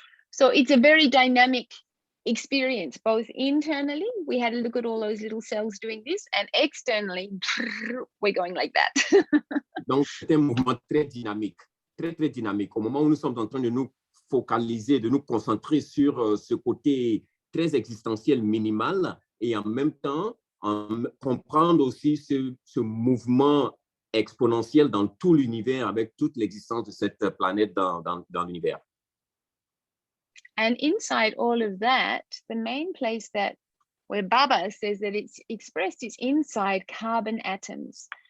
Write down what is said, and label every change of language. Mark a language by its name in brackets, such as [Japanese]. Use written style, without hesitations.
[English] So it's a very dynamic experience, both internally, we had to look at all those little cells doing this, and externally, we're going like that. [French] Donc, c'est un mouvement très dynamique, très dynamique. Au moment où nous sommes en train de nous focaliser, de nous concentrer sur ce côté très existentiel minimal, et en même temps, comprendre aussi ce mouvement exponentiel dans tout l'univers, avec toute l'existence de cette planète dans l'univers. [English] And inside all of that, the main place where Baba says that it's expressed is inside carbon atoms.